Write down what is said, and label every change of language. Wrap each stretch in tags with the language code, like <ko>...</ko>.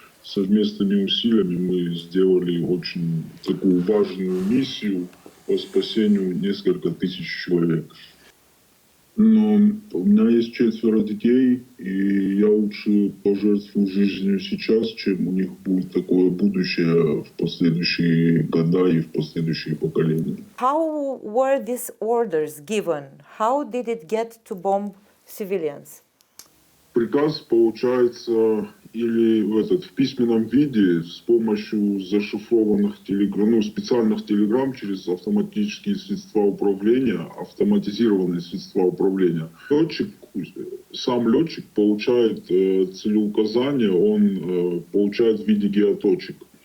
<ru>Совместными усилиями мы сделали очень такую важную миссию по спасению несколько тысяч человек. Но у меня есть 4 детей, и я лучше пожертвую жизнью сейчас, чем у них будет такое будущее в последующие года и в последующие поколения.</ru> <en>How were these orders given? How did it get to bomb civilians?</en> <ru>Приказ получается или в письменном виде с помощью зашифрованных специальных телеграмм через автоматические средства управления, автоматизированные средства управления. Сам летчик получает целеуказание, он получает в виде геоточек.</ru>